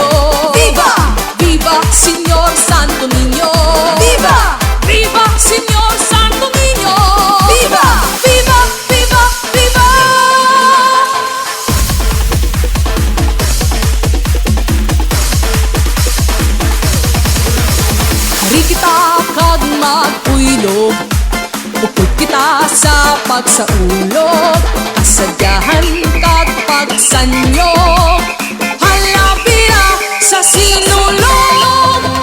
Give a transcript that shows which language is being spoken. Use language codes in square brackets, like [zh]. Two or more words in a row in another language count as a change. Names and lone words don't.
[hil] Viva! Viva Señor Santo Niño! Viva! Viva Señor Santo Niño! Viva! Viva! Viva! Viva! Hari kita kag magpuylog, upod kita sa pagsaulog, kasadyahan kag pagsanyo, halabira sa sinulog.